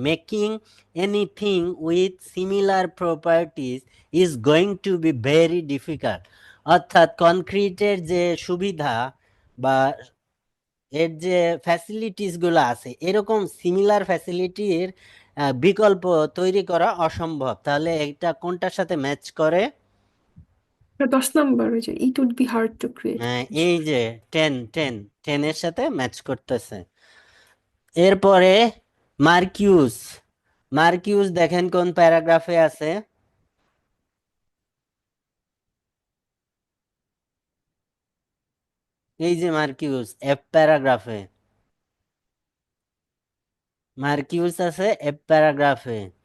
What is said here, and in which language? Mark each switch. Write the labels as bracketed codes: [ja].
[en] Making anything with similar properties is going to be very difficult. [bn] অর্থাৎ কনক্রিটের যে সুবিধা বা এর যে ফ্যাসিলিটিস গুলো আছে, এরকম সিমিলার ফ্যাসিলিটির বিকল্প তৈরি করা অসম্ভব। তাহলে এটা কোনটার সাথে ম্যাচ করে? 10 নম্বর, ওই যে [en] it would be hard to create. [bn] এই যে টেন টেন, টেনের সাথে ম্যাচ করতেছে। এরপরে মার্কিউস, মার্কিউস দেখেন কোন প্যারাগ্রাফে আছে? এই যে মার্কিউস এফ প্যারাগ্রাফে, মার্কিউস আছে এফ প্যারাগ্রাফে।